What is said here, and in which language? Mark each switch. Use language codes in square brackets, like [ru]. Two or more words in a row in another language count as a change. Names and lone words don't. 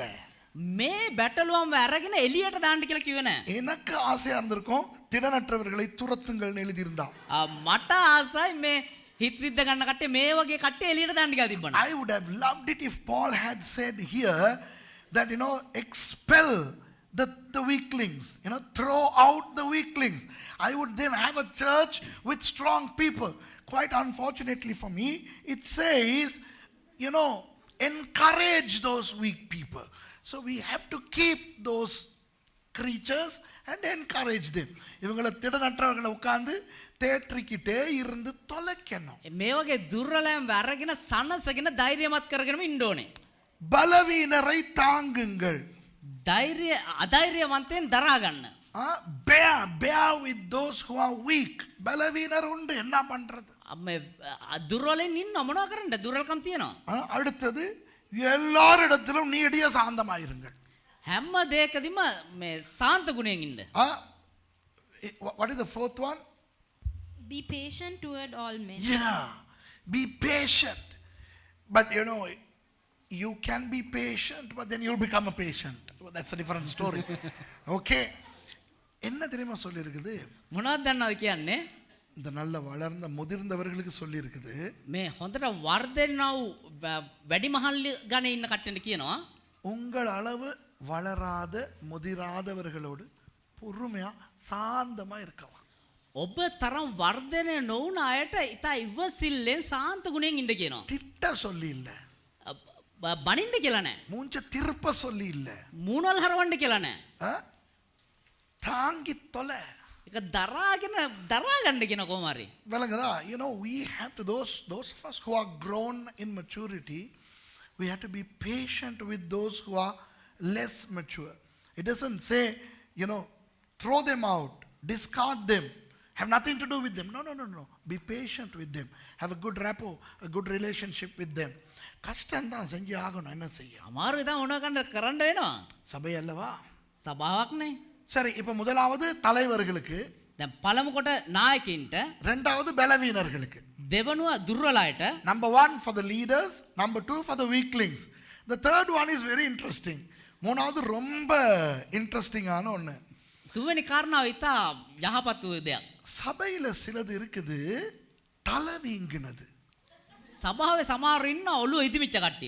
[si] මේ බැටළුවම අරගෙන එළියට දාන්න කියලා කිව්වේ නෑ. [ta] எனக்கு ஆசையா இருந்திருக்கும் திடனற்றவர்களை துரத்துங்கள்னு எழுதியிருந்தா. [si] මට ආසයි මේ හිත රිද්ද ගන්න කට්ටිය මේ වගේ කට්ටිය එළියට දාන්න කියලා තිබ්බනම්. [en] I would have loved it if Paul had said here that, expel the weaklings, throw out the weaklings. I would then have a church with strong people. Quite unfortunately for me, it says, encourage those weak people. So we have to keep those creatures and encourage them. [ta] இவங்களை திடனற்றவர்களை உட்கார்ந்து தேற்றிக்கிட்டே இருந்து தொலைக்கணும். [si] මේ වගේ දුර්වලයන් අරගෙන සනසගෙන ධෛර්යමත් කරගෙනම ඉන්න ඕනේ. [ta] பலவீனரை தாங்குங்கள். [si] අධෛර්යවන්තයන් දරා ගන්න. [en] bear with those who are weak. [ta] பலவீனர் உண்டு, என்ன பண்றது? [si] දුර්වලෙන් ඉන්න මොනවා කරන්නද? දුර්වලකම් තියෙනවා. [ta] அடுத்தது எல்லாரிடத்திலும் நீடிய சாந்தமாயிருங்கள். [si] හැම දෙයකදීම මේ සාන්ත ගුණයෙන් ඉන්න. [en] What is the fourth one? Be patient toward all men. Yeah, be patient. But you can be patient, but then you'll become a patient. That's a different story. [ta] Okay. என்ன தெரியுமா சொல்லி இருக்குது? [si] මොනවද දන්නවද කියන්නේ? [ta] இந்த நல்ல வளர்ந்த முதிர்ந்தவர்களுக்கு சொல்லி இருக்குது. [si] මේ හොඳට වර්ධනව වැඩිමහල් ගණේ ඉන්න කට්ටියට කියනවා [ta] உங்கள் அளவு வளராத முதிராதவர்களோடு பொறுமையா சாந்தமா இருக்கலாம். [si] ඔබ තරම් වර්ධනය නොවුන අයට ඉතා ඉවසිල්ලෙන් සාන්ත ගුණයෙන් ඉන්න කියනවා. [ta] திட்ட சொல்லி இல்ல, [si] බනින්න කියලා නෑ. [ta] மூஞ்ச திருப்ப சொல்லி இல்ல, [si] මූණල් හරවන්න කියලා නෑ. [ta] தாங்கி தொலை. [si] ඒක දරා ගන්න කියන කොහොම හරි. [ta] விளங்குதா? [en] we have to, those of us who are grown in maturity, we have to be patient with those who are less mature. It doesn't say, throw them out, discard them, have nothing to do with them. No. Be patient with them. Have a good rapport, a good relationship with them. [ta] கஷ்டம் தான், செஞ்சு ஆகணும், என்ன செய்ய. [si] අමාරුයි தான் මොනවා කරන්න වෙනවා. [ta] சபை அல்லவா? [si] සභාවක් නේ. [ta] சரி, இப்ப முதலாவது தலைவர்களுக்கு, [si] දැන් පළමු කොට නායකයින්ට, [ta] இரண்டாவது பலவீனர்களுக்கு, [si] දෙවනුව දුර්වලයට, [en] number 1 for the leaders, number 2 for the weaklings. The third one is very interesting. [ta] மூணாவது ரொம்ப இன்ட்ரெஸ்டிங்கான ஒன்று. [si] තුන්වෙනි කාරණාව ඉතා යහපත් වූ දෙයක්. [ta] சபையில சிலது இருக்குது தலை வீங்கினது. [si] සභාවේ සමහර ඉන්න ඔළුව ඉදිමිච්ච කට්ටිය.